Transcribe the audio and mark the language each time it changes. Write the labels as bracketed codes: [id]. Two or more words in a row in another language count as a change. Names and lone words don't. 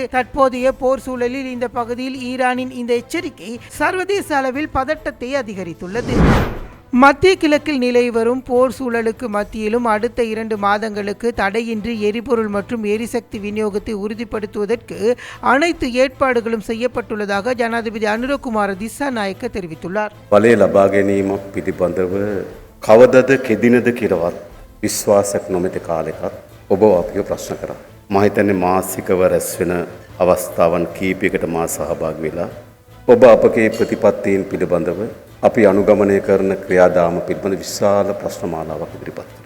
[ta] தற்போதைய போர் சூழலில் இந்த பகுதியில் ஈரானின் இந்த எச்சரிக்கை சர்வதேச அளவில் பதட்டத்தை அதிகரித்துள்ளது. மத்திய கிழக்கில் நிலவி வரும் போர் சூழலுக்கு மத்தியிலும் அடுத்த 2 மாதங்களுக்கு தடையின்றி எரிபொருள் மற்றும் எரிசக்தி விநியோகத்தை உறுதிப்படுத்துவதற்கு அனைத்து ஏற்பாடுகளும் செய்யப்பட்டுள்ளதாக ஜனாதிபதி அனுரகுமார திசாநாயக்க தெரிவித்துள்ளார். [si] බලය ලබා ගැනීම පිළිබඳව කවදද කෙදිනද කියලාවත් විශ්වාසයක් නොමැති කාලයකත් ඔබ අපිව ප්‍රශ්න කරා. මම හිතන්නේ මාසිකව රැස් වෙන අවස්ථාවන් කීපයකට මා සහභාගී වෙලා ඔබ අපගේ ප්‍රතිපත්තීන් පිළිබඳව අපි අනුගමනය කරන ක්‍රියාදාම පිළිබඳ විශාල ප්‍රශ්න මාලාවක් ඉදිරිපත් කළා.